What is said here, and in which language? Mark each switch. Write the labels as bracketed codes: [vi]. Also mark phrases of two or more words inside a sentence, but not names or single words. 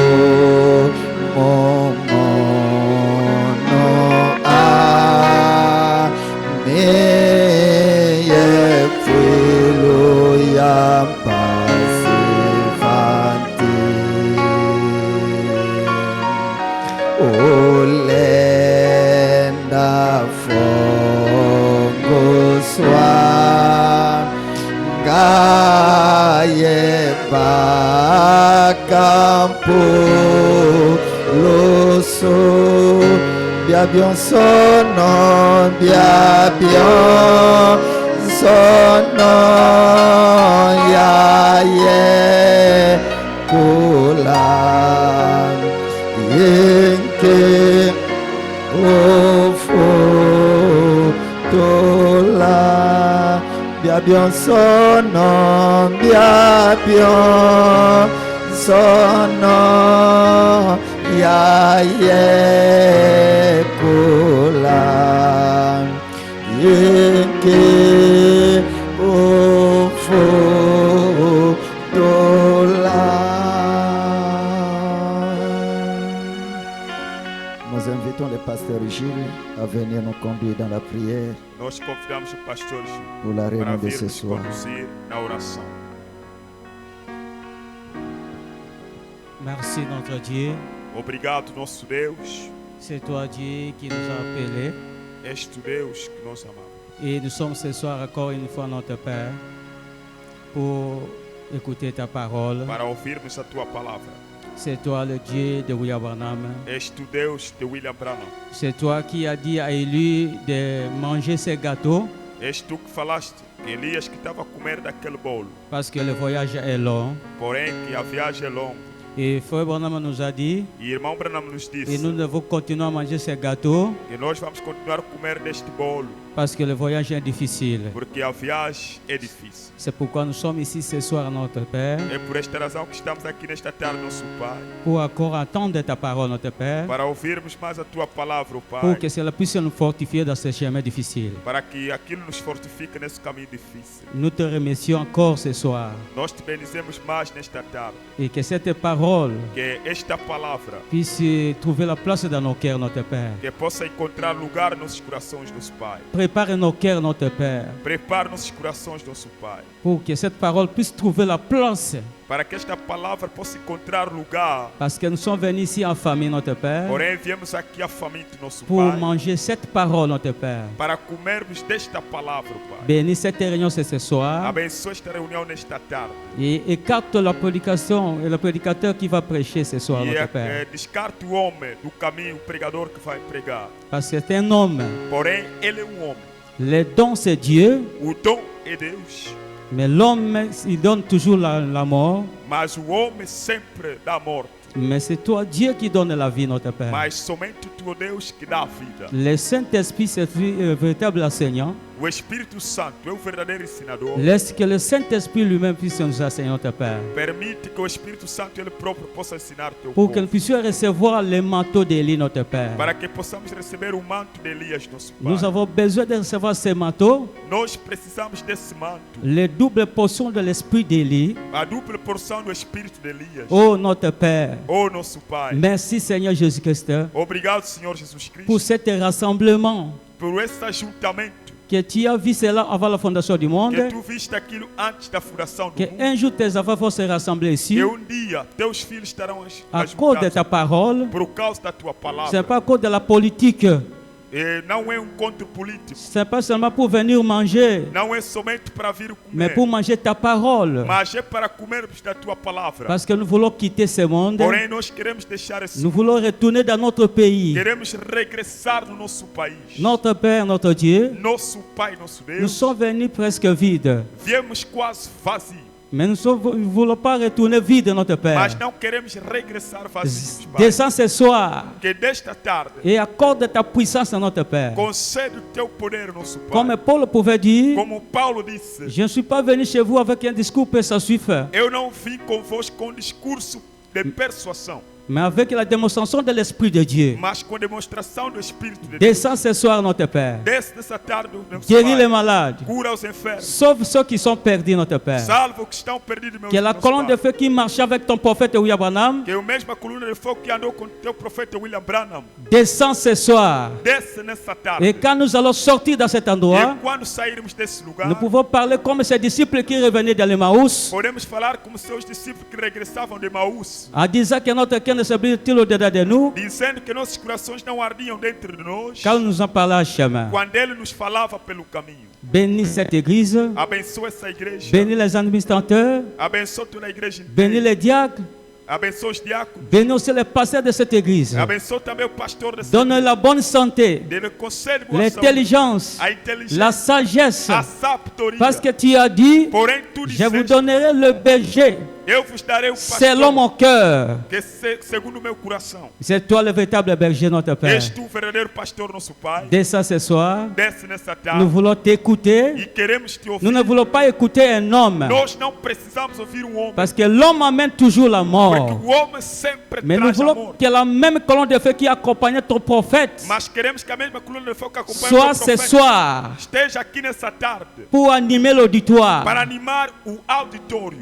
[fr] mono a meye filo ya pasifanti olenda fongo swa gaye campo loso bien bien son nom bien bien son nom yaye kula yenke ofotola bien bien son nom bien bien son nom yaye kula yenke ofotola. Nous invitons le pasteur Gilles à venir nous conduire dans la prière [pt] Nós convidamos o pastor Gil [fr] pour la [pt] para [fr] réunion de [pt] vir [fr] ce [pt] nos [fr] soir. [pt] conduzir na oração. [fr] Merci notre Dieu. [pt] Obrigado, nosso Deus. [fr] C'est toi Dieu qui nous a appelés. [pt] És tu Deus que nós amamos. [fr] Et nous sommes ce soir encore une fois notre Père pour écouter ta parole. [pt] Para ouvirmos a tua palavra. [fr] C'est toi le Dieu de William Branham. [pt] És tu Deus de William Branham. [fr] C'est toi qui as dit à Élie de manger ces gâteaux [pt] És tu que falaste que Elias que estava a comer daquele bolo. [fr] parce que le voyage est long. [pt] Porém que a viagem é longa. [fr] Et Frère Branham nous a dit, [pt] E irmão Branham nos [fr] et [pt] disse [fr] nous devons continuer à manger ces gâteaux [pt] que nós vamos continuar a comer deste bolo. [fr] parce que le voyage est difficile. [pt] Porque a viagem é difícil. [fr] C'est pourquoi nous sommes ici ce soir, notre Père, [pt] É por esta razão que estamos aqui nesta tarde, nosso Pai. [fr] pour encore attendre ta parole, notre Père, [pt] Para ouvirmos mais a tua palavra, oh [fr] pour [pt] Pai. [fr] que cela puisse nous fortifier dans ce chemin difficile. [pt] Para que aquilo nos fortifique nesse caminho difícil. [fr] Nous te remercions encore ce soir [pt] Nós te bendizemos mais nesta tarde. [fr] et que cette parole [pt] Que esta palavra [fr] puisse trouver la place dans nos cœurs, notre Père. [pt] que possa encontrar lugar nos corações, nosso Pai. [fr] Prépare nos cœurs, notre Père, [pt] Prepare nossos corações, nosso Pai. [fr] pour que cette parole puisse trouver la place. [pt] Para que esta palavra possa encontrar lugar. [fr] Parce que nous sommes venus ici en famille, notre Père, [pt] Porém, viemos aqui a faminto, nosso [fr] pour [pt] Pai. [fr] manger cette parole, notre Père. [pt] Para comermos desta palavra, Pai. [fr] Bénis cette réunion ce soir [pt] Abençoa esta reunião nesta tarde. [fr] et écarte la prédication et le prédicateur qui va prêcher ce soir, [pt] E [fr] notre Père. [pt] descarte o homem do caminho, o pregador que vai pregar. [fr] Parce que c'est un homme. [pt] Porém, ele é homem. [fr] Le don, c'est Dieu, [pt] O dom é Deus. [fr] mais l'homme, il donne toujours la mort. [pt] Mas o homem sempre dá morte. [fr] Mais c'est toi, Dieu, qui donne la vie, notre Père. [pt] Mas somente tu, Deus, que dá a vida. [fr] Le Saint-Esprit, c'est le véritable enseignant. [pt] O Espírito Santo é o verdadeiro ensinador. [fr] Laisse que le Saint-Esprit lui-même puisse nous enseigner, notre Père. [pt] Permite que o Espírito Santo ele próprio possa ensinar teu [fr] Pour que nous [pt] povo. [fr] puissions recevoir le manteau d'Élie, notre Père. [pt] Para que possamos receber o manto de Elias, nosso Pai. [fr] Nous avons besoin de recevoir ce manteau, [pt] Nós precisamos desse manto. [fr] les doubles portions de l'Esprit d'Élie. [pt] A dupla porção do Espírito de Elias. [fr] Oh, notre Père. [pt] Oh, nosso Pai. [fr] Merci, Seigneur Jésus-Christ, [pt] Obrigado, Senhor Jesus Cristo, [fr] pour cet rassemblement. [pt] por esse ajuntamento. [fr] Que tu as vu cela avant la fondation du monde. [pt] Que tu viste aquilo antes da fundação do Que mundo. [fr] un jour tes enfants vont se rassembler ici [pt] Que dia teus filhos estarão [fr] à cause de ta parole. [pt] por causa da tua [fr] Ce [pt] palavra. [fr] n'est pas à cause de la politique. [pt] E não é encontro político. [fr] Ce n'est pas seulement pour venir manger, [pt] Não é somente para vir comer. [fr] mais pour manger ta parole. [pt] Mas é para comermos da tua palavra. [fr] Parce que nous voulons quitter ce monde. [pt] Porém, nós queremos deixar esse [fr] Nous voulons retourner dans notre pays. [pt] Queremos regressar no nosso país. [fr] Notre Père, notre Dieu, [pt] Nosso Pai, nosso [fr] nous [pt] Deus. [fr] sommes venus presque vides. [pt] Viemos quase vazios. [fr] Mais nous ne voulons pas retourner vides, notre Père. [pt] Mas não queremos regressar vazios, Pai. [fr] Descends ce soir [pt] Que desta tarde [fr] et accorde ta puissance à notre Père. [pt] concede o teu poder, nosso Pai. [fr] Comme Paul pouvait dire, [pt] Como Paulo disse, [fr] je ne suis pas venu chez vous avec un discours persuasif, [pt] eu não vim convosco com discurso de persuasão, [fr] mais avec la démonstration de l'Esprit de Dieu. [pt] mas com demonstração do Espírito de Deus. [fr] Descends ce soir, notre Père. [pt] Desce nessa tarde, nosso [fr] Guéris les [pt] Pai. [fr] malades. [pt] Cura os enfermos. [fr] Sauve ceux qui sont perdus, notre Père. [pt] Salva os que estão perdidos, meu [fr] Que la [pt] nosso [fr] colonne de [pt] Pai. [fr] feu qui marchait avec ton prophète William Branham [pt] Que a mesma coluna de fogo que andou com teu profeta William Branham. [fr] descend ce soir. [pt] Desce nessa tarde. [fr] Et quand nous allons sortir de cet endroit, [pt] E quando sairmos desse lugar, [fr] nous pouvons parler comme ces disciples qui revenaient de l'Emmaüs, [pt] podemos falar como seus discípulos que regressavam de Maús, [fr] en disant que notre cœur ne se brise-t-il au-dedans de nous, [pt] dizendo que nossos corações não ardiam dentro de nós, [fr] quand nous en parlons à chemin. [pt] quando Ele nos falava pelo caminho. [fr] Bénis cette église, [pt] Abençoa essa igreja. [fr] bénis les administrateurs, [pt] Abençoa toda a igreja [fr] bénis [pt] inteira. [fr] les diacres, [pt] Abençoa os diáconos. [fr] bénis aussi les pasteurs de cette église. [pt] Abençoa também o pastor dessa [fr] Donne la bonne santé, [pt] Dele concede boa saúde, [fr] l'intelligence, [pt] a inteligência, [fr] la sagesse, [pt] a sabedoria. [fr] parce que tu as dit, [pt] Porém, tu [fr] je vous [pt] disseste, [fr] donnerai le berger [pt] eu vos darei o [fr] selon [pt] pastor [fr] mon cœur. [pt] que segundo o meu coração. [fr] C'est toi le véritable berger, notre Père. [pt] És tu o verdadeiro pastor, nosso Pai. [fr] Descends ce soir, [pt] Desce nessa [fr] nous [pt] tarde [fr] voulons t'écouter. [pt] e queremos te ouvir. [fr] Nous ne voulons pas écouter un homme, [pt] Nós não precisamos ouvir um homem, [fr] parce que l'homme amène toujours la [pt] porque [fr] mort. [pt] o homem sempre [fr] Mais nous [pt] traz a [fr] voulons [pt] morte. [fr] que la même colonne de feu qui accompagnait ton prophète [pt] Mas queremos que a mesma coluna de fogo que acompanha [fr] soit [pt] o [fr] ce [pt] profeta [fr] soir [pt] esteja aqui nessa tarde [fr] pour animer l'auditoire, [pt] para animar o auditório,